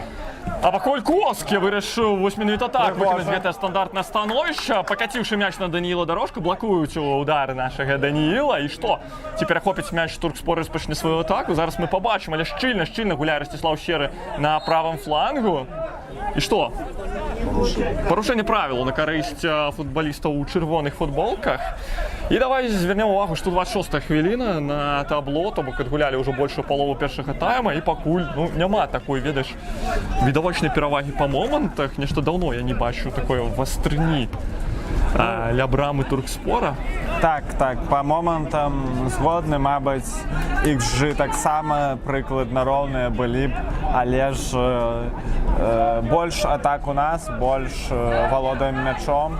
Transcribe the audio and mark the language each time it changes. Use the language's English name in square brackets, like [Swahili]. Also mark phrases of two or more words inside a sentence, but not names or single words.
[Belarusian] А пакуль Коскі вырашыў 8-мінут атак выканаць гэтае стандартнае становішча, пакаціўшы мяч на Данііла Дорожку, блакуюць удары нашага Данііла, і што? Ці перахопіць мяч Туркспор і распачне сваю атаку? Зараз мы пабачым, але шчыльна гуляе Расціслаў Серы на правым флангу. І што? [Ukrainian] Порушення правил на користь футболістів у червоних футболках. І давай звернемо увагу, [Belarusian] що 26-та хвилина на табло, то бок адгулялі ўжо большую палову першага тайма, і пакуль няма такой, ведаеш, відавочнай перавагі па момантах. Нешта даўно я не бачу такой вастрыні ля брамы Туркспора. Так, по момантам згодны, мабыць, XG таксама прыкладна роўныя былі б, але ж больш атак у нас, больш валодаем мячом.